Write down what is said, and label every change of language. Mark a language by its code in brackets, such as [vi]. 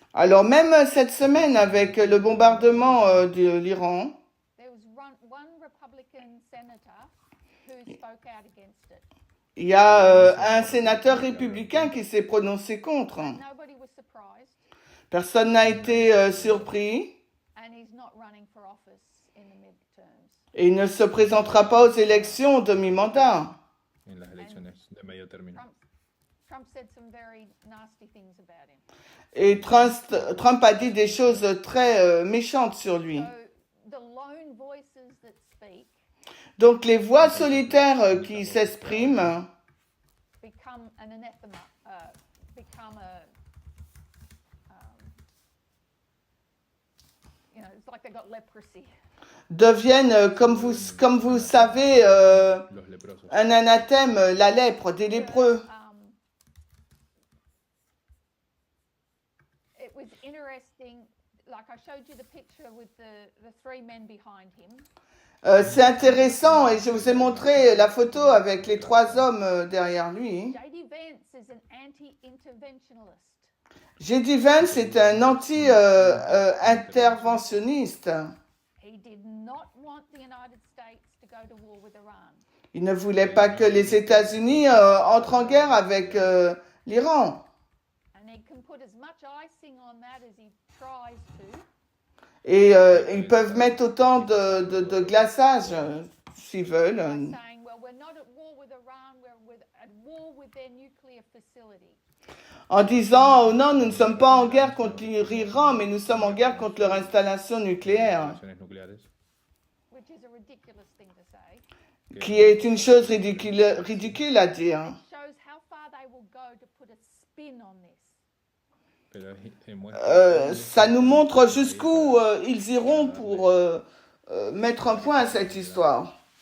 [fr] Alors même cette semaine, avec le bombardement de l'Iran, [en] there was one Republican senator who spoke out against it. [fr] il y a un sénateur républicain qui s'est prononcé contre. [en] Nobody was surprised, [fr] Personne n'a été surpris [en] and he's not running for office in the midterms. [fr] et il ne se présentera pas aux élections de mi-mandat. [es] en las elecciones de medio término. [en] Trump said some very nasty things about him. [fr] Et Trump a dit des choses très méchantes sur lui. [en] So the lone voices that speak [fr] Donc les voix solitaires qui s'expriment [en] become an anathema, become a, it's like they got leprosy. [fr] deviennent, comme vous savez, [es] Los leprosos. [fr] un anathème, la lèpre, des lépreux. [en] It was interesting, like I showed you the picture with the three men behind him. [fr] C'est intéressant et je vous ai montré la photo avec les trois hommes derrière lui. [en] J.D. Vance is an anti-interventionalist. [fr] J.D. Vance est un anti-interventionniste. [en] He did not want the United States to go to war with Iran. [fr] Il ne voulait pas que les États-Unis entrent en guerre avec l'Iran. [en] And he can put as much icing on that as he tries to. [fr] Et ils peuvent mettre autant de glaçage s'ils veulent. [en] By saying, well, we're not at war with Iran, we're at war with their nuclear facility. [fr] En disant, oh non, nous ne sommes pas en guerre contre l'Iran, mais nous sommes en guerre contre leur installation nucléaire. [es] Instalaciones nucleares. [en] Which is a ridiculous thing to say. [fr] Qui est une chose ridicule à dire. [en] It shows how far they will go to put a spin on this. [es] Pero muestra [fr] ça nous montre jusqu'où ils iront pour mettre un point à cette histoire.